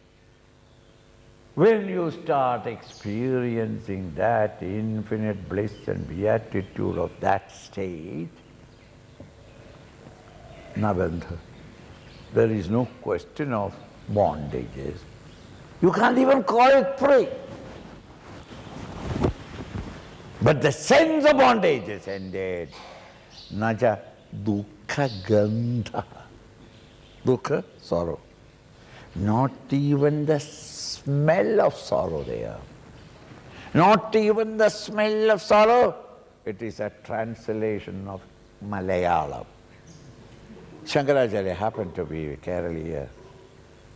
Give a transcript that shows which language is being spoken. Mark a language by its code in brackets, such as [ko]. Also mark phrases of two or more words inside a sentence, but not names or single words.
[en] When you start experiencing that infinite bliss and beatitude of that state, nabandha, there is no question of bondages. You can't even call it free. But the sense of bondage is ended. [sa] Naja dukkha gandha. [en] Dukkha, sorrow. Not even the smell of sorrow there. Not even the smell of sorrow. It is a translation of Malayalam. Shankaracharya happened to be Kerala here.